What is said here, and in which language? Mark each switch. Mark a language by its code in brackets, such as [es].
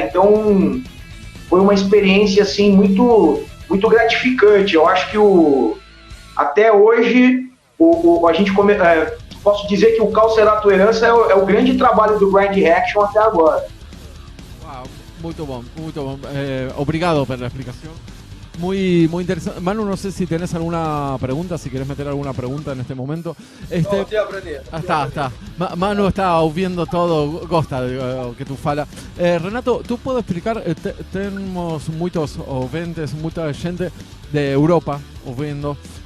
[pt] Então foi uma experiência assim muito, muito gratificante. Eu acho que até hoje a gente posso dizer que o Qual Será a Tua Herança é o grande trabalho do Grand Reaction até agora. Wow, muito bom, muito bom. [es] Obrigado por la explicación. Muy, muy interesante. Manu, no sé si tenés alguna pregunta, si querés meter alguna pregunta en este momento. No, estoy aprendiendo. Está. [pt] Manu está ouvindo todo, gosta que tu fala. [es] Renato, tú puedes explicar, tenemos muchos ouvintes, mucha gente de Europa ouvindo.